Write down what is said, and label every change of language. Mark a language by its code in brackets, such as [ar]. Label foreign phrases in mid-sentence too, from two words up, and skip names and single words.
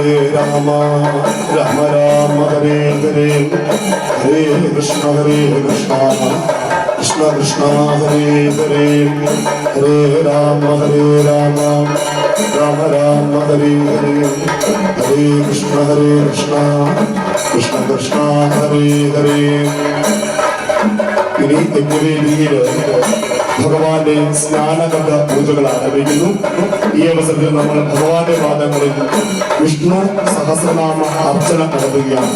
[sa] രാമ രാമ രാമ ഹരേ ഹരേ ഹരേ കൃഷ്ണ കൃഷ്ണ കൃഷ്ണ ഹരേ ഹരേ ഹരേ രാമ രാമ രാമ രാമ ഹരേ ഹരേ ഹരേ കൃഷ്ണ കൃഷ്ണ കൃഷ്ണ ഹരേ ഹരേ. [ml] ഇനി യജ്ഞവേദിയിൽ ഭഗവാന്റെ സ്നാനഘട്ട പൂജകൾ ആരംഭിക്കുന്നു. ഈ അവസരത്തിൽ നമ്മൾ ഭഗവാന്റെ പാദങ്ങളിൽ വിഷ്ണു സഹസ്രനാമ അർച്ചന നടത്തുകയാണ്.